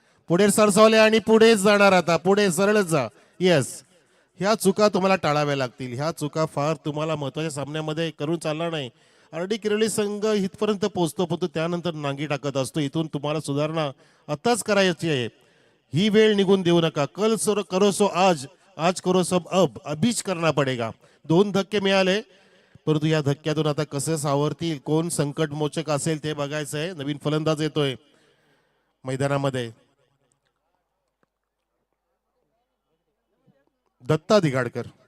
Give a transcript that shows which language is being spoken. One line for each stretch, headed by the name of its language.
Marathi: पुढे सरसावले आणि पुढे जाणार, आता पुढे सरळच जा. येस, ह्या चुका तुम्हाला टाळाव्या लागतील. ह्या चुका फार तुम्हाला महत्वाच्या सामन्यामध्ये करून चालणार नाही. आरडी किरोली संघ इथपर्यंत पोहोचतो, पण तो त्यानंतर नांगी टाकत असतो. इथून तुम्हाला सुधारणा आताच करायची आहे. ही वेळ निघून देऊ नका.
Hindi: कल करो सो आज, आज करो सब अब, अभीच करना पडेगा.
Marathi: 2 धक्के मिळाले, परंतु या धक्क्यातून आता कसं सावरतील, कोण संकटमोचक असेल ते बघायचं आहे. नवीन फलंदाज येतोय मैदानामध्ये, दत्ता दिघाडकर.